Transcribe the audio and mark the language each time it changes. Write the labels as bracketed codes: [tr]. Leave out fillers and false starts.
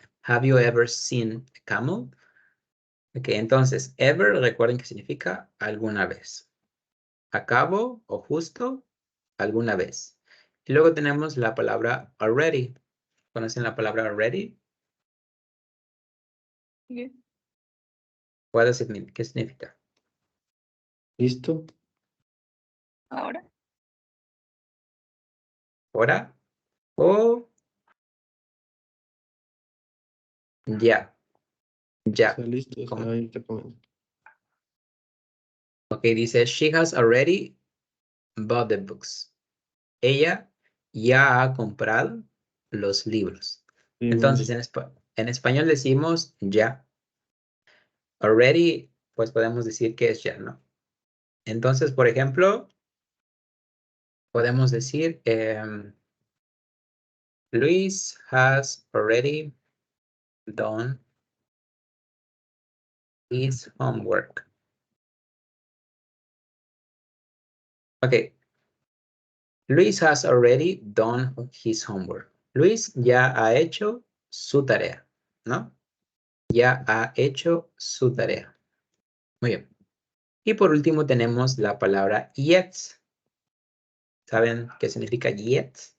[en] Have you ever seen a camel? [es] Ok, entonces, ever, recuerden que significa alguna vez. Acabo o justo, alguna vez. Y luego tenemos la palabra already. ¿Conocen la palabra already? [en] Yes. [es] ¿Qué significa? ¿Listo? Ahora. ¿Ahora? O ya. Ya. Está listo. ¿Cómo? Ahí te comento. [en] Ok, [es] dice, [en] she has already bought the books. [es] Ella ya ha comprado los libros. Entonces, en español decimos ya. Already, pues podemos decir que es ya, ¿no? Entonces, por ejemplo, podemos decir, [en] Luis has already done his homework. Ok. Luis has already done his homework. [es] Luis ya ha hecho su tarea, ¿no? Ya ha hecho su tarea. Muy bien. Y por último tenemos la palabra yet. ¿Saben qué significa yet?